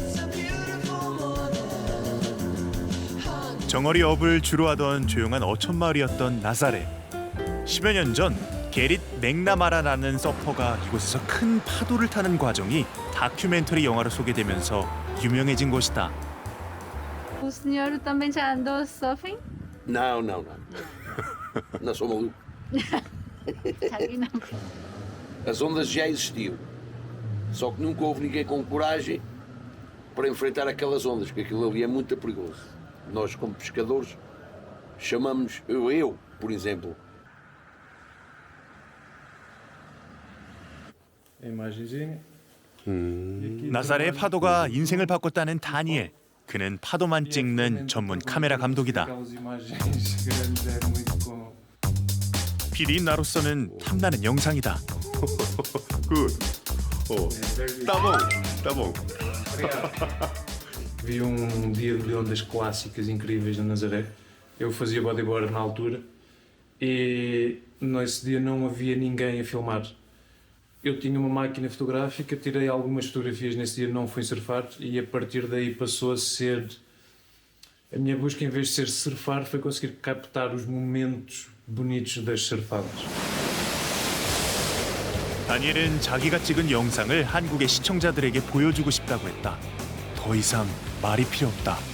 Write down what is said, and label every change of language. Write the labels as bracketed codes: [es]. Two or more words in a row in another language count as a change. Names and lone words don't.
[ko] 정어리 업을 주로 하던 조용한 어촌 마을이었던 나사레. 10여 년 전 게릿 맥나마라라는 서퍼가 이곳에서 큰 파도를 타는 과정이 다큐멘터리 영화로 소개되면서 유명해진 곳이다. [pt] O senhor também já andou surfing? Não. Não sou maluco. [ko] 자기 남. [pt] As ondas já existiam. Só que nunca houve ninguém com coragem para enfrentar aquelas ondas, porque aquilo ali é muito perigoso. Nós, como pescadores, chamamos, eu, por exemplo. [ko] 나사레의 파도가 인생을 바꿨다는 다니엘. 그는 파도만 찍는 전문 카메라 감독이다. 필인 나로서는 탐나는 영상이다. [pt] Good. Tá bom. Vi dia de ondas clássicas incríveis na Nazaré. Eu fazia bodyboard na altura e nesse dia não havia ninguém a filmar. Eu tinha uma máquina fotográfica, tirei algumas fotografias nesse dia, não fui surfar e a partir daí passou a ser... A minha busca, em vez de ser surfar, foi conseguir captar os momentos bonitos das surfadas. [ko] 다니엘은 자기가 찍은 영상을 한국의 시청자들에게 보여주고 싶다고 했다. 더 이상 말이 필요 없다.